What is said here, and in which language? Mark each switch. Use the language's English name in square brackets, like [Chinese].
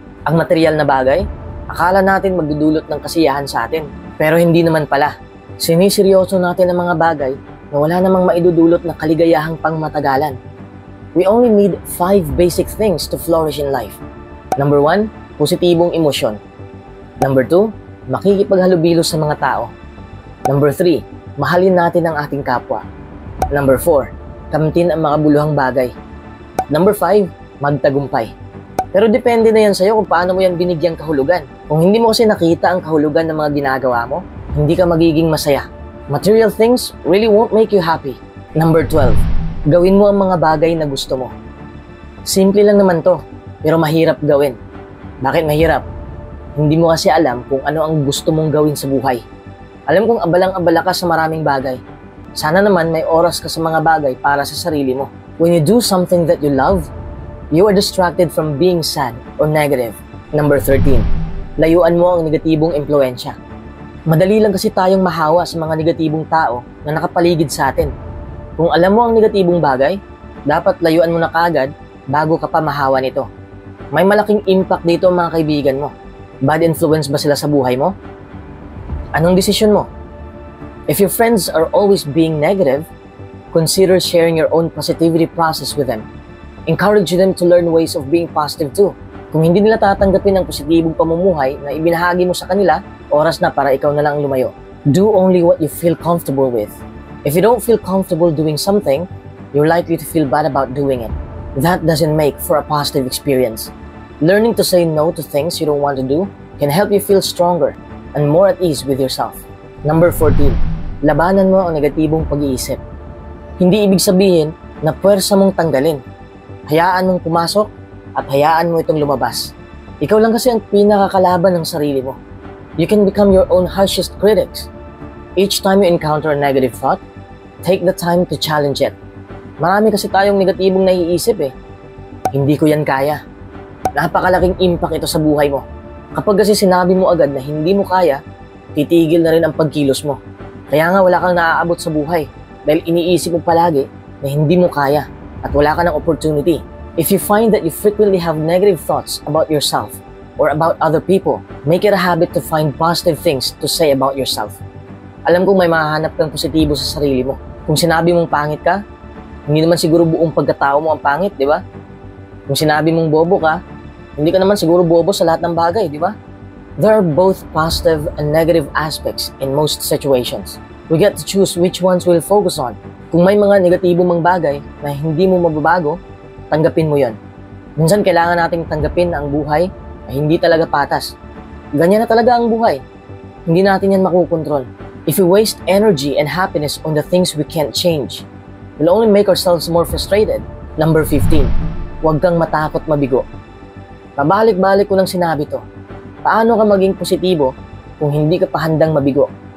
[Filipino] Ang material na bagay, akala natin magdudulot ng kasiyahan sa atin. Pero hindi naman pala. Siniseryoso natin ang mga bagay na wala namang maidudulot na kaligayahang pangmatagalan. [English] We only need 5 basic things to flourish in life. [Filipino] Number 1, positibong emosyon. Number 2, makikipaghalubilo sa mga tao. Number 3, mahalin natin ang ating kapwa. Number 4, kamtin ang mga buluhang bagay. Number 5, magtagumpay. Pero depende na yan sa'yo kung paano mo yan binigyang kahulugan. Kung hindi mo kasi nakita ang kahulugan ng mga ginagawa mo, hindi ka magiging masaya. [English] Material things really won't make you happy. [Filipino] Number 12, gawin mo ang mga bagay na gusto mo. Simple lang naman to, pero mahirap gawin. Bakit mahirap? Hindi mo kasi alam kung ano ang gusto mong gawin sa buhay. Alam kong abalang-abala ka sa maraming bagay. Sana naman may oras ka sa mga bagay para sa sarili mo. [English] When you do something that you love, you are distracted from being sad or negative. [Filipino] Number 13, layuan mo ang negatibong impluensya. Madali lang kasi tayong mahawa sa mga negatibong tao na nakapaligid sa atin. Kung alam mo ang negatibong bagay, dapat layuan mo na kaagad bago ka pa mahawa nito. May malaking impact dito ang mga kaibigan mo. Bad influence ba sila sa buhay mo? Anong desisyon mo? [English] If your friends are always being negative, consider sharing your own positivity process with them. Encourage them to learn ways of being positive too. [Filipino] Kung hindi nila tatanggapin ang positibong pamumuhay na ibinahagi mo sa kanila, oras na para ikaw na lang lumayo. [English] Do only what you feel comfortable with. If you don't feel comfortable doing something, you're likely to feel bad about doing it. That doesn't make for a positive experience. Learning to say no to things you don't want to do can help you feel stronger and more at ease with yourself. [Filipino] Number 14, labanan mo ang negatibong pag-iisip. Hindi ibig sabihin na puwersa mong tanggalin. Hayaan mong pumasok at hayaan mo itong lumabas. Ikaw lang kasi ang pinakakalaban ng sarili mo. [English] You can become your own harshest critics. Each time you encounter a negative thought, take the time to challenge it. [Filipino] Marami kasi tayong negatibong naiisip eh. Hindi ko yan kaya. Napakalaking impact ito sa buhay mo. Kapag kasi sinabi mo agad na hindi mo kaya, titigil na rin ang pagkilos mo. Kaya nga wala kang naaabot sa buhay dahil iniisip mo palagi na hindi mo kaya at wala ka ng opportunity. [English] If you find that you frequently have negative thoughts about yourself or about other people, make it a habit to find positive things to say about yourself. [Filipino] Alam kong may mahahanap kang positibo sa sarili mo. Kung sinabi mong pangit ka, hindi naman siguro buong pagkatao mo ang pangit, di ba? Kung sinabi mong bobo ka, hindi ka naman siguro bobo sa lahat ng bagay, di ba? [English] There are both positive and negative aspects in most situations. We get to choose which ones we'll focus on. [Filipino] Kung may mga negatibo mang bagay na hindi mo mababago, tanggapin mo yon. Minsan kailangan nating tanggapin na ang buhay ay hindi talaga patas. Ganyan na talaga ang buhay. Hindi natin yan makukontrol. [English] If we waste energy and happiness on the things we can't change, we'll only make ourselves more frustrated. Number 15, [Filipino] huwag kang matakot mabigo. Pabalik-balik ko nang sinabi to. Paano ka maging positibo kung hindi ka pa handang mabigo?